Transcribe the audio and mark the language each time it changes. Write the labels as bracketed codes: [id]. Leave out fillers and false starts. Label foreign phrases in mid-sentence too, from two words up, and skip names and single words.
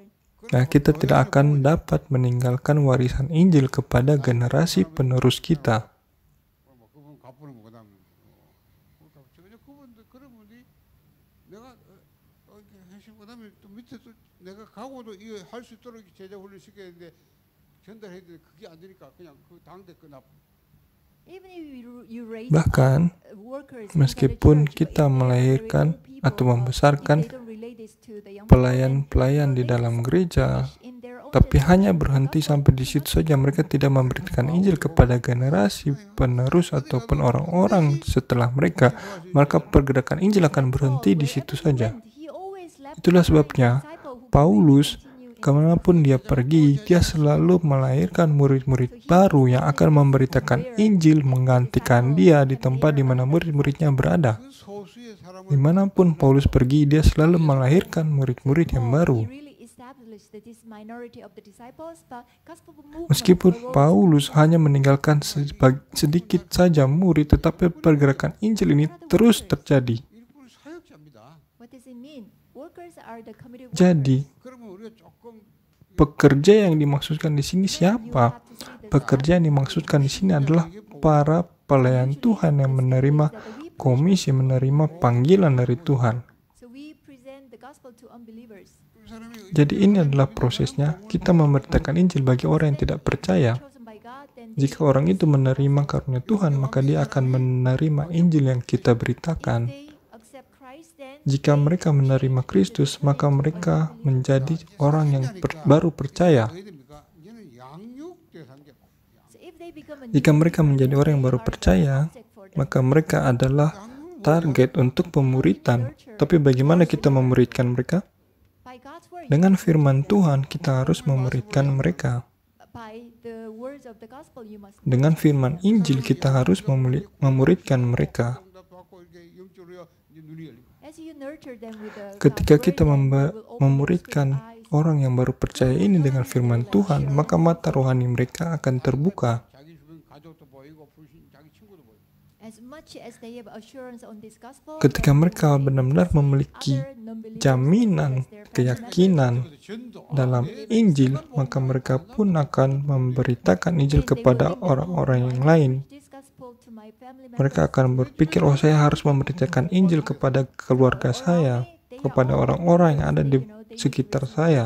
[id] Nah, kita tidak akan dapat meninggalkan warisan Injil kepada generasi penerus kita. [ko] 뭐 그분 갚으면 뭐 그다음 전혀 그분들 그런 분이 내가 이렇게 하시고 그다음에 또 밑에 또 내가 가고도 이거 할 수 있도록 제자 훈련 시켰는데 전달해야 되는데 그게 안 되니까 그냥 그 당대 끝나. [en] even if you raise [id] Bahkan, [en] workers [id] meskipun [en] inside the church, [id] kita [en] but if [id] melahirkan [en] there are very old [id] atau [en] people, [id] membesarkan [en] if they don't relay this to the young people, [id] pelayan-pelayan [en] then [id] di [en] they [id] dalam [en] will [id] gereja, [en] finish in their own [id] tapi [en] generation. [id] hanya berhenti sampai di situ saja, mereka tidak memberikan Injil kepada generasi penerus ataupun orang-orang setelah mereka, maka pergerakan Injil akan berhenti di situ saja. Itulah sebabnya Paulus, kemanapun dia pergi, dia selalu melahirkan murid-murid baru yang akan memberitakan Injil, menggantikan dia di tempat di mana murid-muridnya berada. [ko] 그 소수의 사람을 [id] Dimanapun Paulus pergi, dia selalu melahirkan murid-murid yang baru. Meskipun Paulus hanya meninggalkan sedikit saja murid, tetapi pergerakan Injil ini terus terjadi. [ko] 일꾼 사역자입니다. [id] Jadi, [ko] 그러면 우리가 조금 [id] pekerja yang dimaksudkan di sini siapa? Pekerja yang dimaksudkan di sini adalah para pelayan Tuhan yang menerima komisi, menerima panggilan dari Tuhan. Jadi ini adalah prosesnya. Kita memberitakan Injil bagi orang yang tidak percaya. Jika orang itu menerima karunia Tuhan, maka dia akan menerima Injil yang kita beritakan. Jika mereka menerima Kristus, maka mereka menjadi orang yang baru percaya. [ko] 어떻게 됩니까? 이제는 양육돼서 한 게. [id] Jika mereka menjadi orang yang baru percaya, maka mereka adalah target untuk pemuritan. Tapi bagaimana kita memuridkan mereka? Dengan firman Tuhan, kita harus memuridkan mereka. Dengan firman Injil, kita harus memuridkan mereka. [ko] 응답받고 이렇게 영적으로 이제 눈이 열리고. [id] Ketika kita memuridkan orang yang baru percaya ini dengan firman Tuhan, maka mata rohani mereka akan terbuka. [ko] 자기 주변 가족도 보이고 불신 자기 친구도 보이고. [id] Ketika mereka benar-benar memiliki jaminan, keyakinan dalam Injil, maka mereka pun akan memberitakan Injil kepada orang-orang yang lain. Mereka akan berpikir, oh saya harus memberitakan Injil kepada keluarga saya, kepada orang-orang yang ada di sekitar saya.